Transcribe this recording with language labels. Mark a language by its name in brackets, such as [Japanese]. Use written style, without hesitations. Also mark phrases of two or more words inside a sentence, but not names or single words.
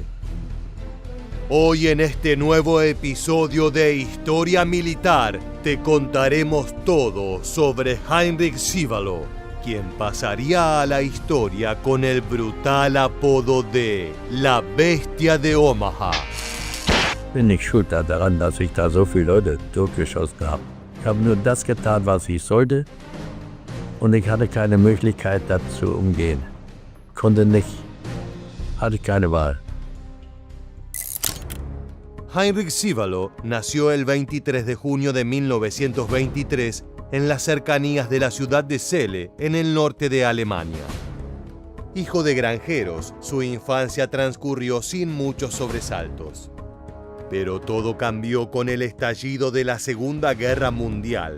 [Spanish] Hoy en este nuevo episodio de Historia Militar te contaremos todo sobre Heinrich Sivalo, quien pasaría a la historia con el brutal apodo de La Bestia de Omaha. [German] Bin nicht schuld daran, dass ich da so viele Leute totgeschossen habe. Ich habe nur das getan, was ich sollte. Und ich hatte keine Möglichkeit, das zu umgehen. Konnte nicht. Hatte keine Wahl. [Spanish] Heinrich Sivalo nació el 23 de junio de 1923 en las cercanías de la ciudad de Celle, en el norte de Alemania. Hijo de granjeros, su infancia transcurrió sin muchos sobresaltos. Pero todo cambió con el estallido de la Segunda Guerra Mundial.